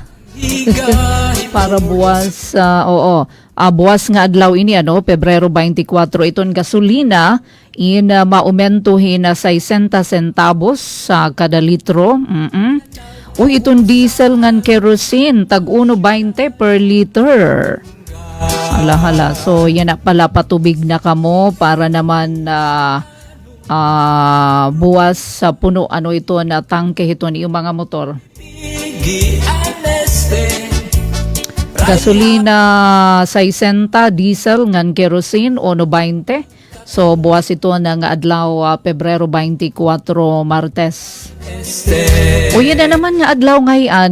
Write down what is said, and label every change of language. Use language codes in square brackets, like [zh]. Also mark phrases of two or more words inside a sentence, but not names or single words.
[war] Para buwas buwas nga adlaw ini Pebrero 24 iton gasolina in maumentuhin na 60 centavos sa kada litro. Iton diesel ngan kerosene tag 1.20 [en] per liter. [war] Hala. So yan na pala patubig na kamo para naman buwas sa puno ito na tangke ito ni yung mga motor. Gasolina 60, diesel ngan kerosene 1.20. So buwas ito na nga adlaw Pebrero 24 Martes. Yan na naman nga adlaw ngayon.